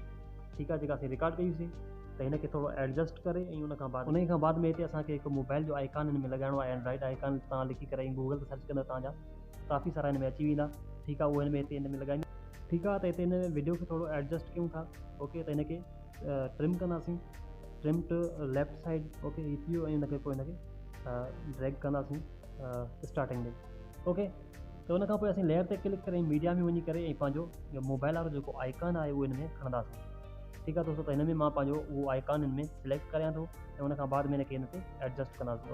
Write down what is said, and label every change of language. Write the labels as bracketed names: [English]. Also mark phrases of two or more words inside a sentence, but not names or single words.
[Sindhi] ठीकु आहे, जेका असीं रिकॉर्ड कईसीं त हिनखे थोरो एडजस्ट करे ऐं उन खां बाद में हिते असांखे हिकु मोबाइल जो आइकन हिन में लॻाइणो आहे। [English] Android icon [Sindhi] तव्हां लिखी करे ऐं गूगल ते सर्च कंदव तव्हांजा काफ़ी सारा हिन में अची वेंदा। ठीकु आहे, उहो हिन में हिते हिन में लॻाईंदा। ठीकु आहे, त हिते हिन में वीडियो खे थोरो एडजस्ट कयूं था। ओके, त हिनखे ट्रिम कंदासीं, [English] trim to left side. [Sindhi] ओके, ही थी वियो ऐं हिनखे पोइ हिनखे ड्रैग कंदासीं स्टार्टिंग में। ओके, त हुन खां पोइ असीं लेयर ते क्लिक करे मीडिया में वञी करे ऐं पंहिंजो मोबाइल वारो जेको आइकन आहे उहो हिन में खणंदासीं। ठीकु आहे दोस्तों, त हिन में मां पंहिंजो उहो आइकन हिन में सिलेक्ट करियां थो ऐं हुन खां बाद में हिनखे हिन ते एडजस्ट कंदासीं।